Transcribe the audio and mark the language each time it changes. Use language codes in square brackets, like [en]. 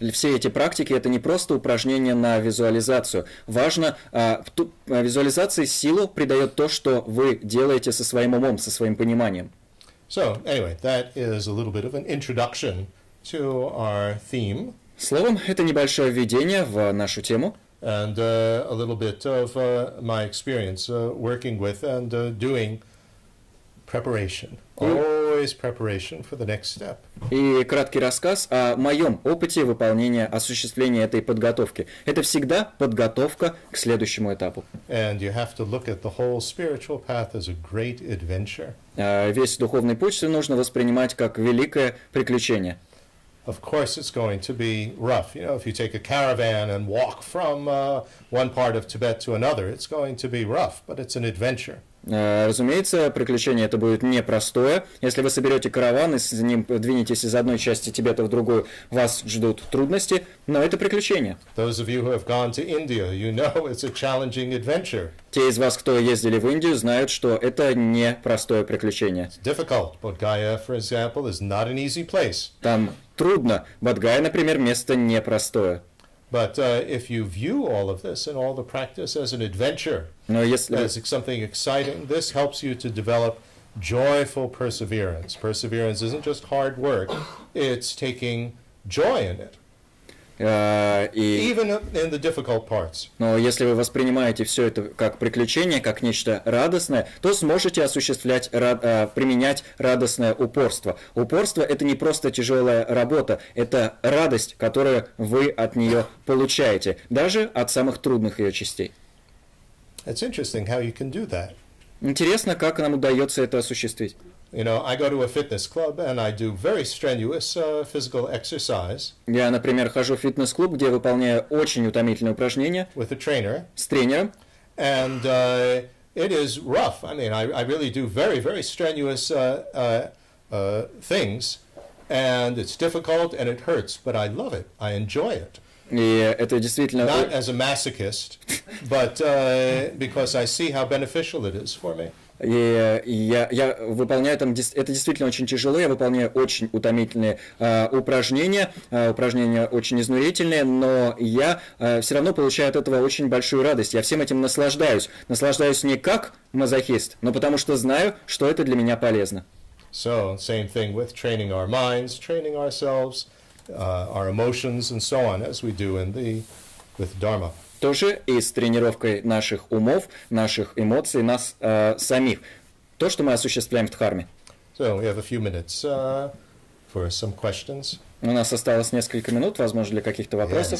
[ru] Все эти практики это не просто упражнения на визуализацию. Важно, визуализации силу придает то, что вы делаете со своим умом, со своим пониманием. [en] So, anyway, that is a little bit of an introduction to our theme. [ru] Словом, это небольшое введение в нашу тему. [en] And a little bit of my experience working with and doing preparation. Always preparation for the next step. [ru] И краткий рассказ о моем опыте выполнения, осуществления этой подготовки. Это всегда подготовка к следующему этапу. [en] And you have to look at the whole spiritual path as a great adventure. [ru] Весь духовный путь нужно воспринимать как великое приключение. [en] Of course, it's going to be rough. You know, if you take a caravan and walk from one part of Tibet to another, it's going to be rough, but it's an adventure. [ru] Разумеется, приключение это будет непростое. Если вы соберете караван и с ним двинетесь из одной части Тибета в другую, вас ждут трудности, но это приключение. [en] Those of you who have gone to India, you know it's a challenging adventure. [ru] Те из вас, кто ездили в Индию, знают, что это непростое приключение. [en] It's difficult. Bodh Gaya, for example, is not an easy place. [ru] Там трудно. Бодхгая, например, место непростое. [en] But if you view all of this and all the practice as an adventure, [ru] Но если [en] as something exciting, this helps you to develop joyful perseverance. Perseverance isn't just hard work, it's taking joy in it, even in the difficult parts. [ru] Но если вы воспринимаете все это как приключение, как нечто радостное, то сможете осуществлять, применять радостное упорство. Упорство – это не просто тяжелая работа, это радость, которую вы от нее получаете, даже от самых трудных ее частей. [en] It's interesting how you can do that. [ru] Интересно, как нам удается это осуществить. [en] You know, I go to a fitness club and I do very strenuous physical exercise. [ru] Я, например, хожу в фитнес-клуб, где выполняю очень утомительные упражнения [en] with a trainer, [ru] с тренером. [en] And it is rough. I mean, I really do very, very strenuous things, and it's difficult and it hurts, but I love it. I enjoy it. [ru] И это действительно... [en] Not as a masochist, but because I see how beneficial it is for me. [ru] И я выполняю там, это действительно очень тяжело, я выполняю очень утомительные упражнения, упражнения очень изнурительные, но я все равно получаю от этого очень большую радость, я всем этим наслаждаюсь. Наслаждаюсь не как мазохист, но потому что знаю, что это для меня полезно. [en] So, same thing with training our minds, training ourselves, our emotions and so on, as we do with Dharma. [ru] Тоже и с тренировкой наших умов, наших эмоций, нас самих. То, что мы осуществляем в Дхарме. [en] So we have a few minutes for some questions. [ru] У нас осталось несколько минут, возможно, для каких-то вопросов.